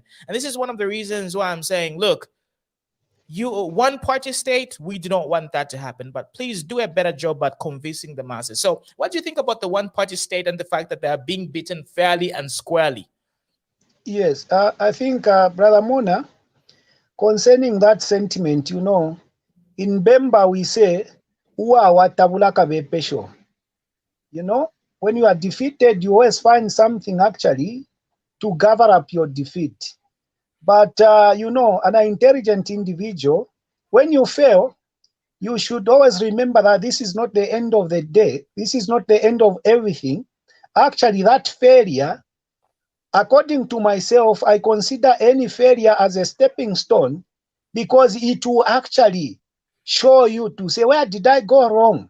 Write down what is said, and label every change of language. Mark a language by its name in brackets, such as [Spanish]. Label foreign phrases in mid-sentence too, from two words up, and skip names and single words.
[English] And this is one of the reasons why I'm saying, look, one-party state, we do not want that to happen, but please do a better job at convincing the masses. So what do you think about the one-party state and the fact that they are being beaten fairly and squarely? Yes, I think, Brother Mona, concerning that sentiment, in Bemba we say, [Bemba] Uwa watabulaka bepesho. [English] When you are defeated, you always find something actually to cover up your defeat. But, an intelligent individual, when you fail, you should always remember that this is not the end of the day. This is not the end of everything. Actually, that failure, according to myself, I consider any failure as a stepping stone because it will actually show you to say, where did I go wrong?